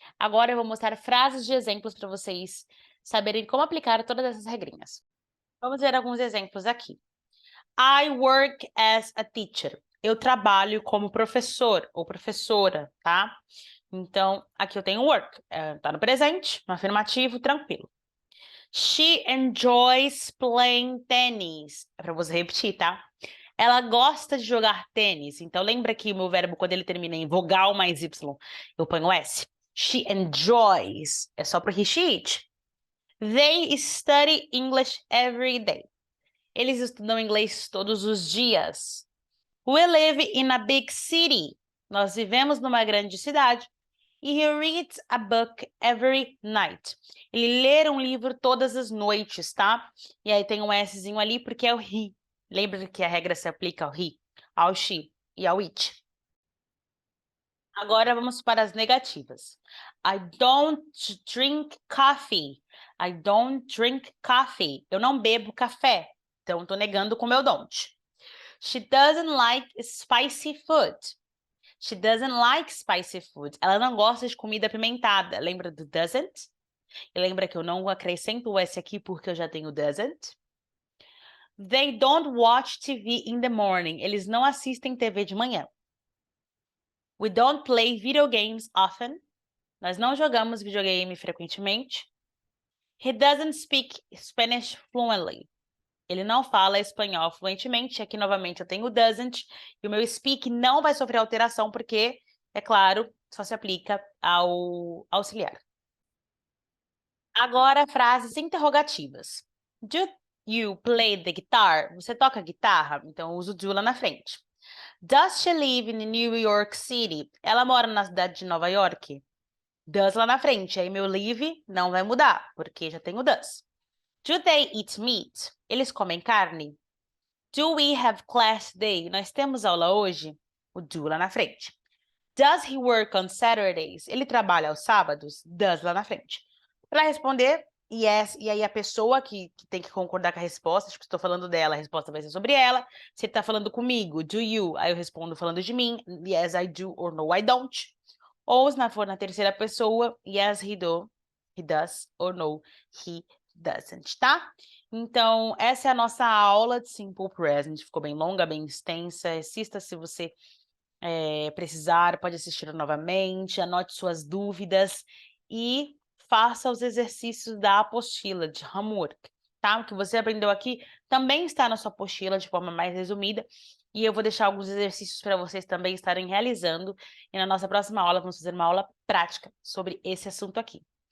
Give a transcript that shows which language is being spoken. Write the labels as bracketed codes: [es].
[pt] Agora eu vou mostrar frases de exemplos para vocês saberem como aplicar todas essas regrinhas. Vamos ver alguns exemplos aqui. [en] I work as a teacher. [pt] eu trabalho como professor ou professora, tá? Então, aqui eu tenho work, tá no presente, no afirmativo, tranquilo. [en] She enjoys playing tennis. [pt] É para você repetir, tá? Ela gosta de jogar tênis. Então, lembra que o meu verbo, quando ele termina em vogal mais Y, eu ponho S. [en] She enjoys. [pt] É só pro [en] he, she, it. They study English every day. [pt] Eles estudam inglês todos os dias. [en] We live in a big city. [pt] Nós vivemos numa grande cidade. [en] E he reads a book every night. [pt] Ele lê um livro todas as noites, tá? E aí tem um Szinho ali porque é o he. Lembra que a regra se aplica ao he, ao she e ao it. Agora vamos para as negativas. [en] I don't drink coffee. I don't drink coffee. [pt] Eu não bebo café. Então, estou negando com meu don't. [en] She doesn't like spicy food. She doesn't like spicy food. [pt] Ela não gosta de comida apimentada. Lembra do doesn't? E lembra que eu não acrescento o S aqui porque eu já tenho doesn't. [en] They don't watch TV in the morning. [pt] Eles não assistem TV de manhã. [en] We don't play video games often. [pt] Nós não jogamos videogame frequentemente. [en] He doesn't speak Spanish fluently. [pt] Ele não fala espanhol fluentemente. Aqui, novamente, eu tenho doesn't. E o meu speak não vai sofrer alteração, porque, é claro, só se aplica ao auxiliar. Agora, frases interrogativas. [en] Do you play the guitar? [pt] Você toca guitarra? Então, eu uso do lá na frente. [en] Does she live in New York City? [pt] Ela mora na cidade de Nova York? Does lá na frente. Aí, meu live não vai mudar, porque já tenho does. [en] Do they eat meat? [pt] Eles comem carne? [en] Do we have class today? [pt] Nós temos aula hoje? O do lá na frente. [en] Does he work on Saturdays? [pt] Ele trabalha aos sábados? Does lá na frente. Para responder, yes, e aí a pessoa que tem que concordar com a resposta, tipo, se estou falando dela, a resposta vai ser sobre ela. Se ele está falando comigo, [en] do you? [pt] Aí eu respondo falando de mim, [en] yes, I do, or no, I don't. [pt] Ou se for na terceira pessoa, [en] yes, he does, or no, he doesn't, [pt] tá? Então, essa é a nossa aula de Simple Present. Ficou bem longa, bem extensa. Assista se você precisar, pode assistir novamente, anote suas dúvidas e faça os exercícios da apostila de homework, tá? O que você aprendeu aqui também está na sua apostila de forma mais resumida e eu vou deixar alguns exercícios para vocês também estarem realizando e na nossa próxima aula vamos fazer uma aula prática sobre esse assunto aqui.